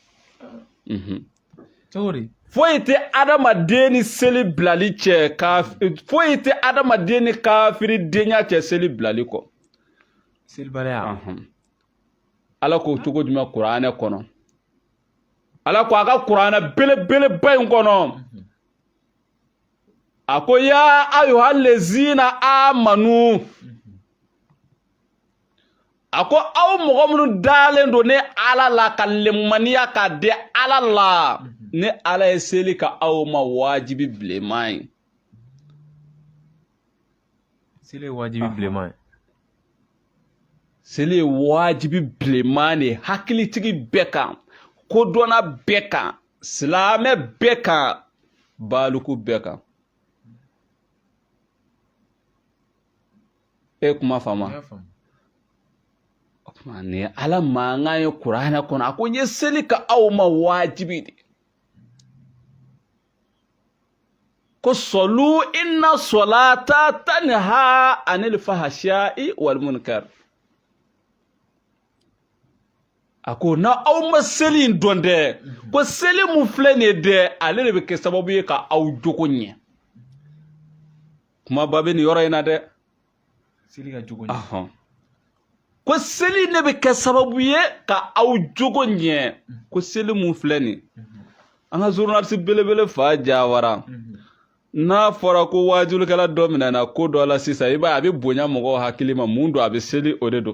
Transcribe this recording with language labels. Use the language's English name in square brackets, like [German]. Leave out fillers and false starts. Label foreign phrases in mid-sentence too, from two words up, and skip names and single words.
[Bambara] foyi tɛ adamaden ni seli bilali cɛ foyi tɛ adamaden ni kafiri denya cɛ seli bilali kɔ selibaliya Ala ko cogo jumɛn kuranɛ kɔnɔ Ala ko a ka kuranɛ belebeleba in kɔnɔ a ko [Arabic] يا أيها الذين آمنوا [Bambara] a ko aw mɔgɔ minnu dalen don ne Ala la ka lemaniya ka di Ala la ne Ala ye seli ka aw ma wajibi bilenman ye seli ye wajibi bilenman ye seli ye wajibi bilenman de hakilitigi bɛɛ kan kodɔnna bɛɛ kan silamɛ bɛɛ kan baluku bɛɛ kan e kuma fama ni Ala mankan ye kuranɛ kɔnɔ a ko n ye seli ka aw ma wajibi de ko sɔlu [Arabic] إن الصلاة تنهى عن الفحشاء والمنكر [Bambara] a ko na aw ma seli in dɔn dɛ ko seli mun filɛ nin ye dɛ ale de bɛ kɛ sababu ye ka aw jogo ɲɛ kuma ba bɛ nin yɔrɔ in na dɛ seli ka jogo ɲɛ ko seli ne bɛ kɛ sababu ye ka aw jogo ɲɛ ko seli mun filɛ nin an ka journaliste belebele fa Jawara n'a fɔra ko wajulikɛla dɔ minɛna ko dɔ la sisan i b'a a bɛ bonya mɔgɔw hakili ma mun don a bɛ seli o de don